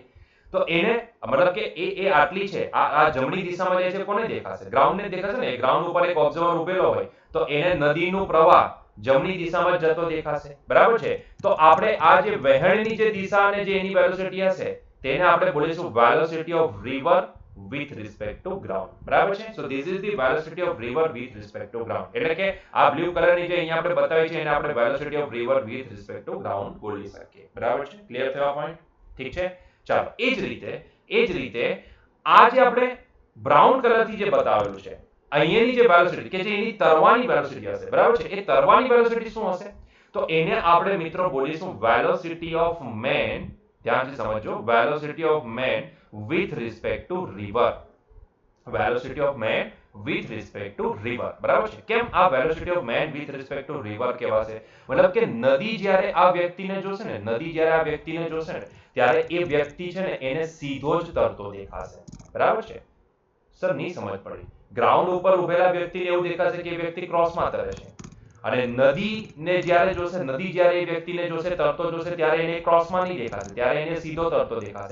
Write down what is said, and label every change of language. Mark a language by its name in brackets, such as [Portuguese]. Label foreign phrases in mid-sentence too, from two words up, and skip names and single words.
[Gujarati] તો એને મતલબ કે એ આટલી છે. આ જમણી દિશામાં જાય છે કોને દેખાશે? ગ્રાઉન્ડને દેખાશે ને. ગ્રાઉન્ડ ઉપર એક ઓબ્ઝર્વર ઉભેલો હોય તો એને નદીનું પ્રવાહ જમણી દિશામાં જતો દેખાશે, બરાબર છે. તો આપણે આ જે વહેણની જે દિશા અને જે એની વેલોસિટી હશે તેને આપણે બોલીશું [English] velocity of river with respect to ground, [Gujarati] બરાબર છે. [English] so this is the velocity of river with respect to ground. [Gujarati] એટલે કે આ બ્લુ કલરની જે અહીંયા આપણે બતાવી છે એને આપણે [English] velocity of river with respect to ground [Gujarati] બોલી શકીએ, બરાબર છે. ક્લિયર થયો પોઈન્ટ? ઠીક છે. ચાલો, એ જ રીતે આ જે આપણે બ્રાઉન કલરથી જે બતાવેલું છે અહીંયાની જે વેલોસિટી કે જે એની તરવાની વેલોસિટી હશે, બરાબર છે. એ તરવાની વેલોસિટી શું હશે? તો એને આપણે મિત્રો બોલીશું [English] velocity of man. [Gujarati] ધ્યાનથી સમજો, [English] velocity of man with respect to river. velocity of man with respect to river, [Gujarati] બરાબર છે. કેમ આ [English] velocity of man with respect to river [Gujarati] કહેવાશે? મતલબ કે નદી જ્યારે આ વ્યક્તિને જોશે ને, ત્યારે એ વ્યક્તિ છે ને એને સીધો જ તરતો દેખાશે, બરાબર છે. સર નહીં સમજ પડી. ગ્રાઉન્ડ ઉપર ઉભેલા વ્યક્તિને એવું દેખાશે કે એ વ્યક્તિ ક્રોસમાં તરે છે, અને નદીને જ્યારે જોશે, નદી જ્યારે એ વ્યક્તિને જોશે, તરતો જોશે, ત્યારે એને ક્રોસમાં નહીં દેખાશે, ત્યારે એને સીધો તરતો દેખાશે.